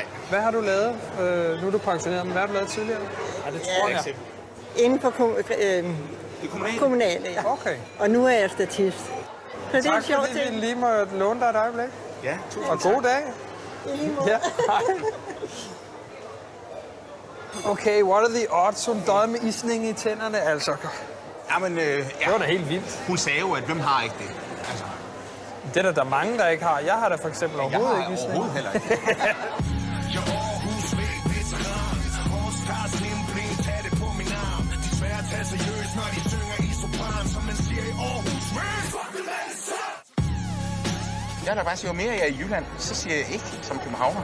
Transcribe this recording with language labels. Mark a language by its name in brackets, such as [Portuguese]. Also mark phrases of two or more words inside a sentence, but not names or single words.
[Danish] Hvad har du lavet? Nu er du pensioneret, men hvad har du lavet tidligere? Ja, det tror jeg. Inden for Det er kommunalt. kommunale, ja. Okay. Og nu er jeg statist. Så det er en Tak sjov fordi vi ting. lige må låne dig et øjeblik. Ja, tusind Og god dag. I lige måde. Ja, hej. [English] Okay, what are the odds? [Danish] Hun døde med isning i tænderne, altså. Jamen, Det var da helt vildt. Hun sagde jo, at hvem har ikke det? Altså, Det er der mange, der ikke har. Jeg har da for eksempel jeg overhovedet har ikke isning. overhovedet heller ikke. Jeg vil bare sige, jo mere jeg er i Jylland, så siger jeg ikke som københavner.